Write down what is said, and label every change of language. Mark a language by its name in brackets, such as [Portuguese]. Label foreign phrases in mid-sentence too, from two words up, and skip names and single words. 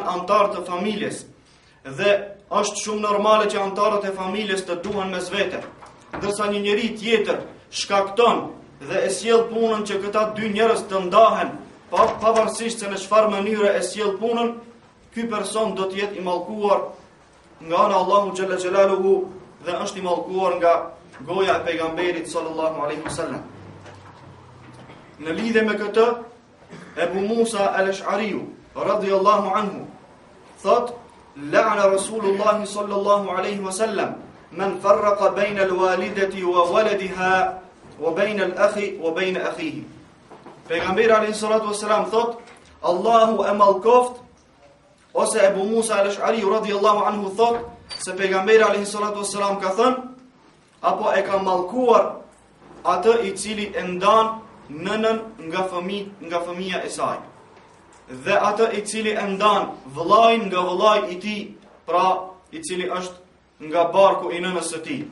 [Albanian] antarë të familjes, dhe është shumë normale që antarët e familjes të duhen mes vete, ndërsa një njeri tjetër shkakton dhe e sjell punën që këta dy njerëz të ndahen, pavarësisht se në çfarë mënyre e sjell punën, ky person do të jetë i mallkuar nga ana Allahu [Arabic] جل جلاله [Albanian] dhe është i mallkuar nga goja e pejgamberit [Arabic] صلى الله عليه وسلم. [Albanian] Në lidhje me këtë, Ebu Musa al-Ash'ariu [Arabic] رضي الله عنه [Albanian] thot: [Arabic] "لعن رسول الله صلى الله عليه وسلم من فرق بين الوالدة وولدها وبين الأخ وبين أخيه." [Albanian] Pejgamberi [Arabic] عليه الصلاة والسلام [Albanian] thot: Allahu e mallkoft, ose Ebu Musa al-Ash'ariu [Arabic] رضي الله عنه [Albanian] thot se pejgamberi [Arabic] عليه الصلاة والسلام [Albanian] ka thënë apo e ka mallkuar atë i cili e ndan nënën nga fëmia e saj, dhe atë i cili e ndan vëllain nga vëllai i tij, pra i cili është nga barku i nënës së tij.